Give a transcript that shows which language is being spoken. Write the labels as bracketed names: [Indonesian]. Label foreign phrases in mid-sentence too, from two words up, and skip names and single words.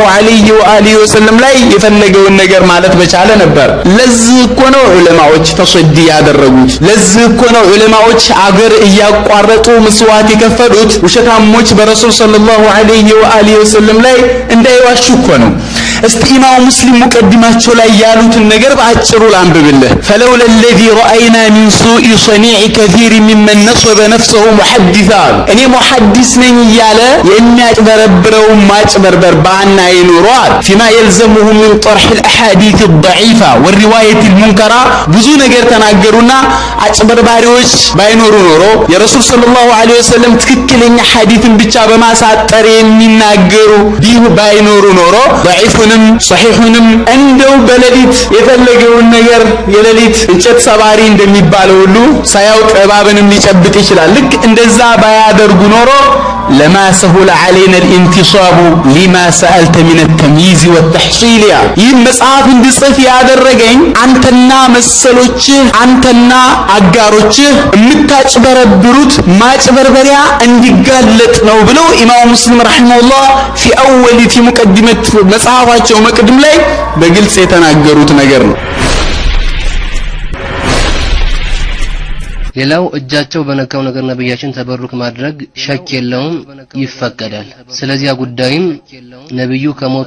[Arabic] عليه وآله وسلم [Amharic] ላይ የፈለገውን ነገር ማለት በቻለ ነበር። ለዚህ እኮ ነው ዑለማዎች ተሰዲ ያደረጉት። ለዚህ እኮ ነው ዑለማዎች አገር እያቋረጡ መስዋዕት የከፈሉት ውሸታሞች በረሱል [Arabic] صلى الله عليه وآله وسلم [Amharic] ላይ እንዳይዋሹ እኮ ነው። እስቲ ኢማሙ ሙስሊም ሙቀዲማቸው ላይ ያሉትን ነገር በአጭሩ ላንብብልህ። [Arabic] فلولا الذي رأينا من سوء صنيع كثير ممن نصب نفسه محدثا [Amharic] እኔ ሙሐዲስ ነኝ እያለ የሚያጭበረብረው ማጭበርበር ባና ይኖራል [Arabic] فيما يلزمه من طرح الاحاديث الضعيفه والروايه المنكره [Amharic] ብዙ ነገር ተናገሩና አጭበርባሪዎች ባይኖሩ ኖሮ የረሱል [Arabic] صلى الله عليه وسلم [Amharic] ትክክለኛ ሐዲስን ብቻ በማሳጠር የሚናገሩ ባይኖሩ ኖሮ ضعيفንም صحيحንም እንደው በሌሊት የፈለገውን ነገር የሌሊት እንጨት ሰባሪ እንደሚባለው ሁሉ ሳያውቅ እባብንም ሊጨብጥ ይችላል። ልክ እንደዛ ባያደርጉ ኖሮ [Arabic] لما سهل علينا الانتصاب لما سألت من التمييز والتحصيل [Amharic] ይህ መጽሐፍ እንድጽፍ ያደረገኝ አንተና መሰሎችህ አንተና አጋሮችህ የምታጭበረብሩት ማጭበርበሪያ እንዲጋለጥ ነው ብለው ኢማሙ ሙስሊም ረሂመሁላህ [Arabic] في اول في مقدمه [Amharic] መጽሐፋቸው መቅድም ላይ በግልጽ የተናገሩት ነገር ነው። ሌላው እጃቸው በነካው ነገር ነብያችን ተበሩክ ማድረግ ሸክ የለውም ይፈቀዳል። ስለዚህ ጉዳይም ነብዩ ከሞቱ